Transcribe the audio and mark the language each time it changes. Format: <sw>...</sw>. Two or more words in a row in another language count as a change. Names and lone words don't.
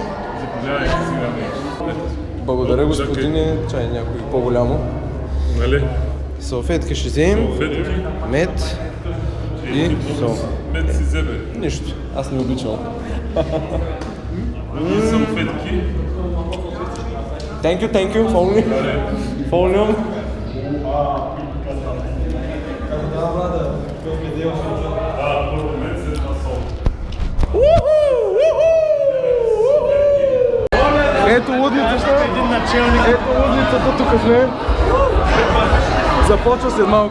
<bg>Заповядайте сега. Благодаря, господине. Чай някой по-голямо. Нали? Салфетки ще вземем. Салфетки. Мед и сол. Мед си вземе. Нищо. Аз не обичам. И салфетки.</bg> <en>Thank you. Follow.</en> <bg>Първо мед, след това сол. Ето лудницата. Ето лудницата, тук сме. Започва след малко.</bg>